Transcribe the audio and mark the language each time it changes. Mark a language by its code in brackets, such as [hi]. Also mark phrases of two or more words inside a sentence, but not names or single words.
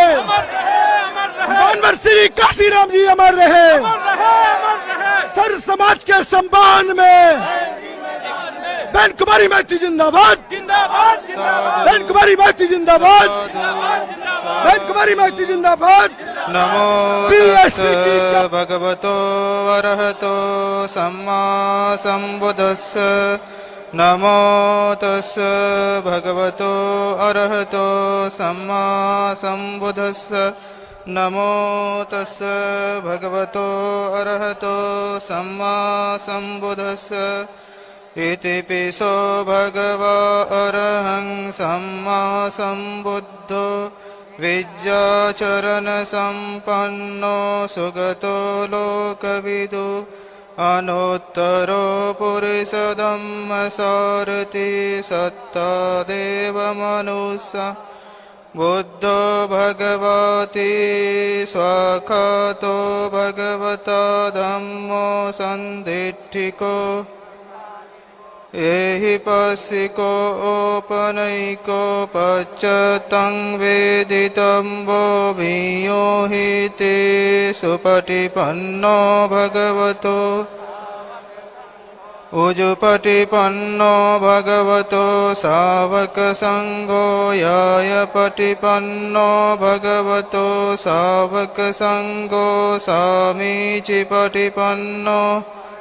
[hi] अमर रहे, अमर रहे, मानवर श्री काशीराम जी अमर रहे, अमर रहे, अमर रहे। सर समाज के सम्मान में बहन कुमारी माइती जिंदाबाद, जिंदाबाद जिंदाबाद बहन कुमारी माइती जिंदाबाद, बहन कुमारी माइती जिंदाबाद। [pi] नमो तस् भगवतो अरहतो सम्मा सम्बुद्धस्स। नमो तस् भगवतो अरहतो सम्मा सम्बुद्धस्स। नमो तस् भगवतो अरहतो सम्मा सम्बुद्धस्स। इति पिसो भगवा अरहं सम्मा सम्बुद्धो विद्याचरण संपन्नो सुगतो लोकविदु अनोत्तरो पुरुषधम्म सारथि सत्ता देव मनुष्य बुद्धो भगवती स्वाखातो भगवता धम्मो सन्दिट्ठिको एहि पस्सिको ओपनैको पच्चतं वेदितं वो भियो हि ते सुपटिपन्नो भगवतो उजुपटिपन्नो भगवतो सावकसङ्घो यायपटिपन्नो भगवतो सावकसङ्घो सामीचिपटिपन्नो